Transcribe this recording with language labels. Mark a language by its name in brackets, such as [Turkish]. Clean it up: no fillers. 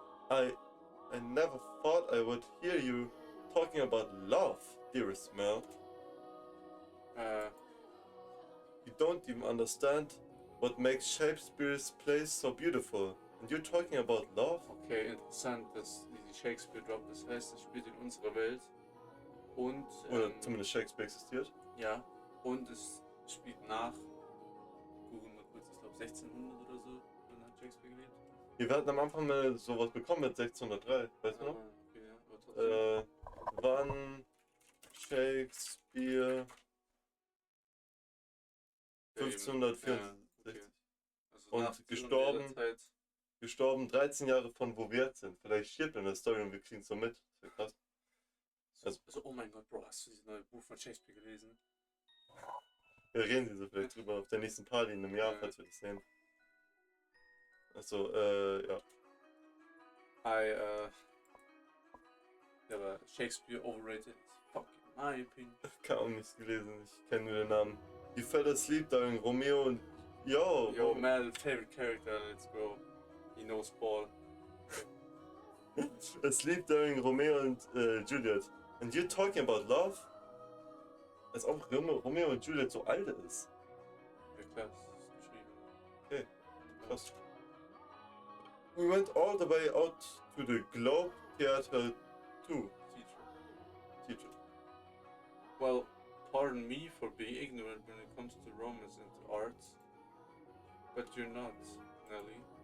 [English] I never thought I would hear you talking about love, dearest Mel. You don't even understand what makes Shakespeare's plays so beautiful. And you're talking about love? [German] Okay, interessant, dass die Shakespeare droppt. Das heißt, es spielt in unserer Welt. Und, Oder zumindest Shakespeare existiert. ja, und es spielt nach, googeln mal kurz, ich glaube 1600 oder so, dann hat Shakespeare gelebt. Wir hatten am Anfang mal sowas bekommen mit 1603, weißt du noch? Okay, ja, aber trotzdem. Wann Shakespeare 1564 Ja, okay. Also und nach ihrer Zeit. gestorben 13 Jahre von wo wir jetzt sind. Vielleicht stirbt er in der Story und wir kriegen es so mit. Das wäre krass. Also, oh mein Gott, Bro, hast du dieses neue Buch von Shakespeare gelesen? Wir reden diese vielleicht drüber auf der nächsten Party in einem Jahr, Ja. falls wir das sehen. Achso, ja. Ja, aber Shakespeare [English] overrated as fuck, in my opinion. [German] Kaum nichts gelesen, ich kenne nur den Namen. [English] You fell asleep during Romeo und... Yo! Yo, Mel, favorite character, let's go. He knows ball. Asleep during Romeo and Juliet. And you're talking about love? [German] Als ob Romeo und Juliet so alt ist. Ja klar, das ist geschrieben. Okay, krass. [English] We went all the way out to the Globe Theater too. Teacher. Well, pardon me for being ignorant when it comes to romance and to arts, but you're not, Nelly.